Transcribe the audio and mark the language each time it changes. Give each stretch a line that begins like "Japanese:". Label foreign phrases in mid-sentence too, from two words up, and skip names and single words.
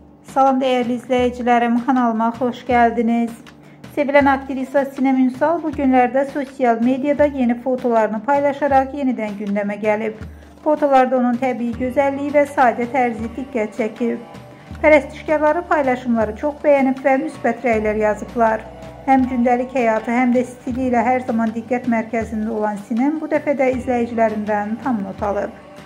Turkish: Salam değerli izleyicilerim, kanalıma hoş geldiniz. Sevilen aktrisa Sinem Ünsal bu günlerde sosyal medyada yeni fotolarını paylaşarak yeniden gündeme gelip, fotolarda
Azerbaijani: onun təbii gözəlliyi
Turkish: ve
Azerbaijani: sade tərzi
Turkish: dikkat çekib.
Azerbaijani: Pərəstişkarları paylaşımları
Turkish: çok beğenip
Azerbaijani: ve müsbət rəylər yazıblar. Hem gündəlik həyatı hem de stili ilə hər zaman diqqət mərkəzində olan Sinem bu dəfə də izləyicilərindən tam not alıb.